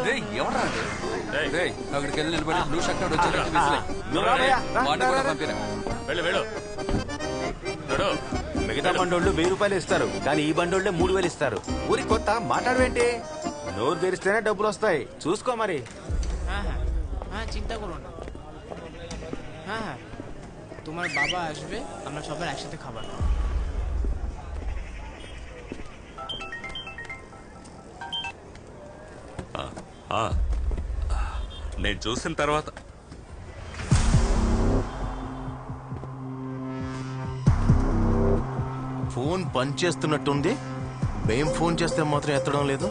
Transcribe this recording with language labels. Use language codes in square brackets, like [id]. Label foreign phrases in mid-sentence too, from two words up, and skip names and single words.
[te] అక్కడికి వెళ్ళి నిలబడి బ్లూ షర్ట్ వచ్చాడు। మిగతా బండోళ్ళు 1000 రూపాయలు ఇస్తారు, కానీ ఈ బండోళ్ళే 3000 ఇస్తారు। ఊరి కొత్త మాట్లాడవేంటి? నోరు తెరిస్తేనే డబ్బులు వస్తాయి, చూసుకో మరి। [bn] চিন্তা করো না, হ্যাঁ তোমার বাবা আসবে, আমরা সবাই একসাথে খাবার। [te] నేను చూసిన తర్వాత ఫోన్ పనిచేస్తున్నట్టుంది, మేం ఫోన్ చేస్తే మాత్రం ఎత్తడం లేదు।